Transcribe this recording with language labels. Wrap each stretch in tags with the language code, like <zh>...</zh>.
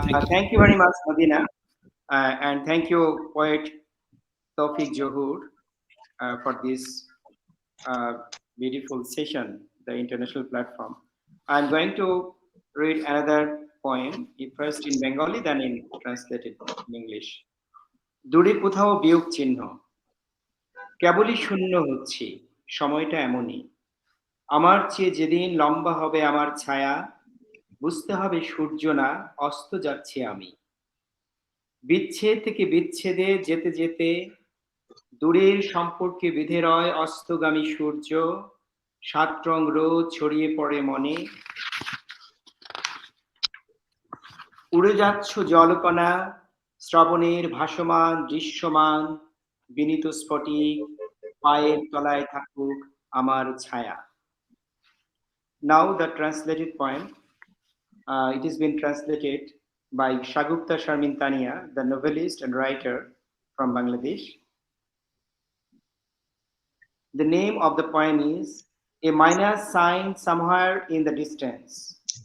<en>Thank you very much, Madina. And thank you, poet Toufiq Zohur, for this beautiful session, the international platform. I'm going to read another poem, first in Bengali, then in translated in English.</en> <bn>দূরে কোথাও বিয়োগ চিহ্ন, কেবলই শূন্য হচ্ছি, সময়টা এমনই। আমার চেয়ে যেদিন লম্বা হবে আমার ছায়া, বুঝতে হবে সূর্য না, অস্ত যাচ্ছি আমি। বিচ্ছেদ থেকে বিচ্ছেদে যেতে যেতে দূরের সম্পর্কে বিধে রয় অস্তগামী সূর্য, সাত রং রোদ ছড়িয়ে পড়ে মনে। উড়ে যাচ্ছ জলকণা, শ্রাবণের ভাসমান দৃশ্যমান, বিনীত স্ফটিক, পায়ের তলায় থাকুক আমার ছায়া।</bn> <en>Now the translated poem. It has been translated by Shagufta Sharmintania, the novelist and writer from Bangladesh. The name of the poem is A Minus Sign Somewhere in the Distance.</en>